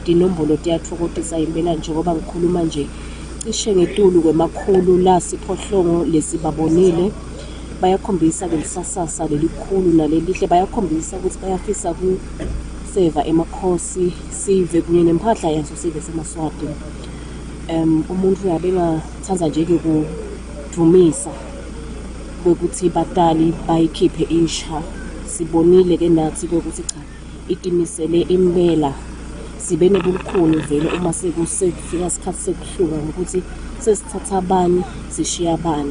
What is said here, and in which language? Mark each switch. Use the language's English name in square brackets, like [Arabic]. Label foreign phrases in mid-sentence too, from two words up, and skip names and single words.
[Swati] Dinombolo tiyathokozisa impela njengoba ngikhuluma nje cishe ngetulu kwemakhulu la siphohlongo lesibabonile bayakhombisa lelisasasa lelikhulu nalelihle, bayakhombisa ukuthi bayafisa kuseva emakhosi sive kunye nempahla yaso sive seMaswati. Umuntu yabe ngathanda nje ukudumisa kokuthi batali bayikhiphe isha. Sibonile ke nathi ukuthi cha itimisele impela sibe nobukhulu vele uma sekufika isikhathi sekuhluka ngokuthi sesithatha abani sishiya abani.